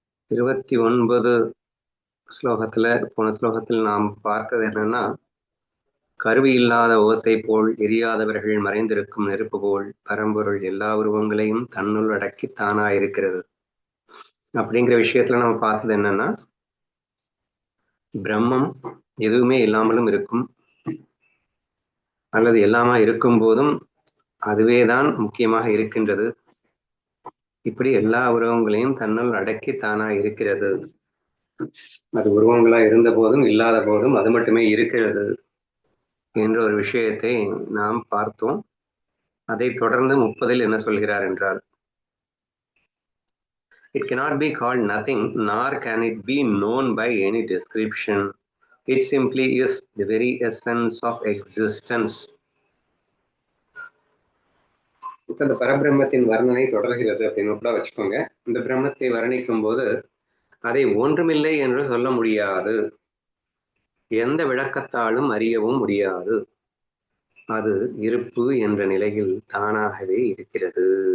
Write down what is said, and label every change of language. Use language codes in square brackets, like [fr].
[ta] 29 ஸ்லோகத்துல போன ஸ்லோகத்தில் நாம் பார்த்தது என்னன்னா, கருவி இல்லாத ஓசை போல் எரியாதவர்கள் மறைந்திருக்கும் நெருப்பு போல் பரம்பொருள் எல்லா உருவங்களையும் தன்னுள் அடக்கி தானாயிருக்கிறது அப்படிங்கிற விஷயத்துல நம்ம பார்த்தது என்னன்னா, பிரம்மம் எதுவுமே இல்லாமலும் இருக்கும், அல்லது எல்லாமா இருக்கும் போதும் அதுவேதான் முக்கியமாக இருக்கின்றது. இப்படி எல்லா உருவங்களையும் தன்னுள் அடக்கி தானா இருக்கிறது. அது உருவங்களா இருந்த போதும் இல்லாத போதும் அது மட்டுமே இருக்கிறது என்ற ஒரு விஷயத்தை நாம் பார்த்தோம். அதை தொடர்ந்து 30 என்ன சொல்கிறார் என்றால், [en] it cannot be called nothing, nor can it be known by any description. It simply is the very essence of existence. [ta] இந்த பரபிரம்மத்தின் வர்ணனை தொடர்கிறது அப்படின்னு கூட வச்சுக்கோங்க. இந்த பிரம்மத்தை வர்ணிக்கும் போது அதை ஒன்றுமில்லை என்று சொல்ல முடியாது, எந்த விளக்கத்தாலும் அறியவும் முடியாது. அது இருப்பு என்ற நிலையில் தானாகவே இருக்கிறது.